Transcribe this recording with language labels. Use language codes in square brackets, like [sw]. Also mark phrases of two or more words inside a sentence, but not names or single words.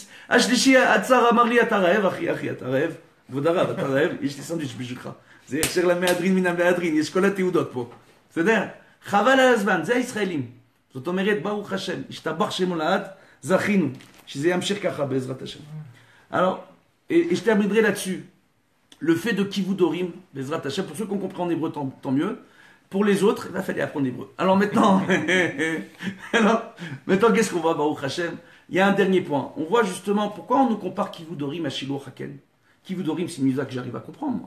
[he] השלישי עצר, אמר לי, אתה רעב אחי, אתה רעב? כבוד הרב, אתה רעב? יש לי סנדוויץ' בשבילך. זה ישר למהדרין מן המהדרין, יש כל התעודות פה. בסדר? חבל על הזמן, זה הישראלים. זאת אומרת, ברוך השם, השתבח שם הולד, זכינו, שזה ימשיך ככה בעזרת השם. [fr] Alors, et je terminerai là-dessus. Le fait de Kivudorim, [he] בעזרת השם, [fr] pour ceux qui ont compris en hébreu, tant mieux. Pour les autres, il va falloir apprendre l'hébreu. Alors maintenant, qu'est-ce qu'on voit, [he] ברוך השם? [fr] Il y a un dernier point. On voit justement pourquoi on nous compare Kivudorim à [he] שילוח הקן. [fr] Kivudorim, c'est une mitzvah que j'arrive à comprendre, moi.